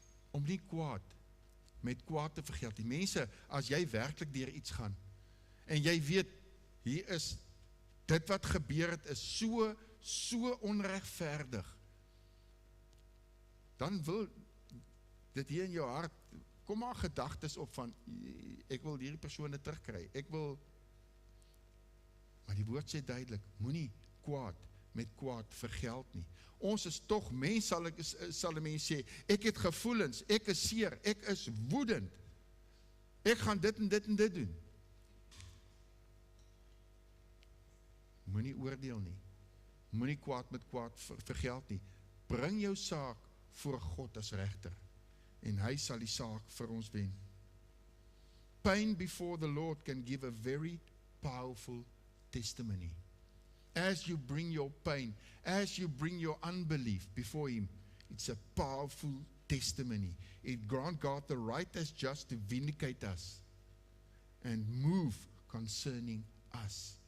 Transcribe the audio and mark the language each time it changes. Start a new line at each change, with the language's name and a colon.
Afrikaans: Om nie kwaad met kwaad te vergeld. Die mense, as jy werklik deur iets gaan en jy weet hier is dit wat gebeur het is so onregverdig, dan wil dit hier in jou hart kom maar gedagtes op van ek wil hierdie persone terugkry. Maar die woord sê duidelik, moenie kwaad met kwaad vergeld nie. Ons is tog mens, sal 'n mens sê, ek het gevoelens, ek is seer, ek is woedend. Ek gaan dit en dit en dit doen. Moenie oordeel nie. Moenie kwaad met kwaad vergeld nie. Bring jou saak voor God as regter en hy sal die saak vir ons wen.
English: Pain before the Lord can give a very powerful testimony. As you bring your pain, as you bring your unbelief before Him, it's a powerful testimony. It grants God the right as just to vindicate us and move concerning us.